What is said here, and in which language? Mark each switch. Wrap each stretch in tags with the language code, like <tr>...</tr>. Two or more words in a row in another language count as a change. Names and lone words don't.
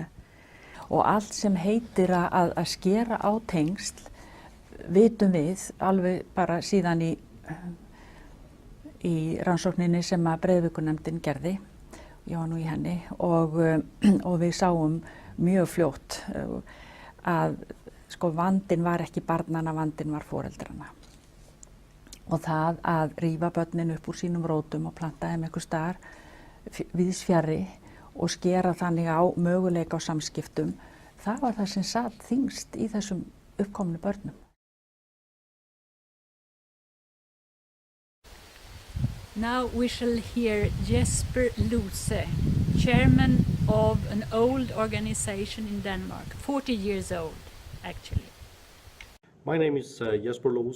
<is>Og allt sem heitir að skera á tengsl vitum við alveg bara síðan í rannsókninni sem að Breiðavíkurnemndin gerði, ég var nú í henni og við sáum mjög fljótt að vandinn var ekki barnanna, vandinn var foreldrana. Og það að rífa börnin upp úr sínum rótum og planta þeim einhvers staðar víðs fjarri og skera þannig á möguleika á samskiptum, það var það sem satt þyngst í þessum uppkomnu börnum.</is> <en>Now we shall hear Jesper Lose, chairman of an old organization in Denmark, 40 years old, actually. My name is Jesper Lose.</en>